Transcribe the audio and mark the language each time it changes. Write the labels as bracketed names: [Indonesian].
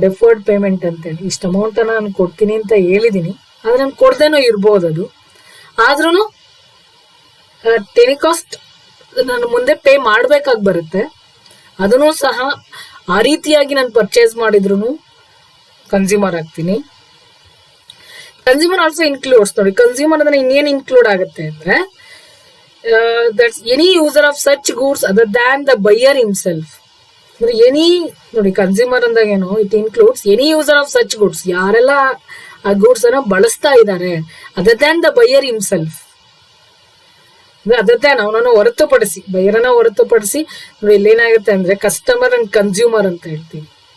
[Kannada] Deferred payment ಅಂತೇಳಿ ಇಷ್ಟು amount ನಾನು ಕೊಡ್ತೀನಿ ಅಂತ ಹೇಳಿದೀನಿ, ಆದ್ರೆ ನಾನು ಕೊಡದೇನೂ ಇರ್ಬೋದು. ಅದು ಆದ್ರೂ ಟೆನಿಕಾಸ್ಟ್ ನಾನು ಮುಂದೆ ಪೇ ಮಾಡ್ಬೇಕಾಗಿ ಬರುತ್ತೆ. ಅದನ್ನು ಸಹ ಆ ರೀತಿಯಾಗಿ ನಾನು ಪರ್ಚೇಸ್ ಮಾಡಿದ್ರು ಕನ್ಸ್ಯೂಮರ್ ಆಗ್ತೀನಿ. [English] Consumer also includes. [Kannada] ನೋಡಿ, ಕನ್ಸ್ಯೂಮರ್ ಅಂದ್ರೆ ಇನ್ನೇನು ಇನ್ಕ್ಲೂಡ್ ಆಗುತ್ತೆ ಅಂದ್ರೆ [English] that's any user of such goods other than the buyer himself. ಅಂದ್ರೆ any, [Kannada] ನೋಡಿ ಕನ್ಸ್ಯೂಮರ್ ಅಂದಾಗ ಏನು, [English] it includes any user of such goods, [Kannada] ಯಾರೆಲ್ಲ ಆ ಗೂಡ್ಸ್ ಅನ್ನ ಬಳಸ್ತಾ ಇದ್ದಾರೆ, [English] Other than the buyer himself. [Kannada] ಅಂದ್ರೆ [English] other than [Kannada] ಅವನನ್ನು ಹೊರತುಪಡಿಸಿ, ಬೈಯರನ್ನ ಹೊರತುಪಡಿಸಿ. ನೋಡಿ, ಇಲ್ಲಿ ಏನಾಗುತ್ತೆ ಅಂದ್ರೆ ಕಸ್ಟಮರ್ ಅಂಡ್ ಕನ್ಸ್ಯೂಮರ್ ಅಂತ ಹೇಳ್ತೀವಿ.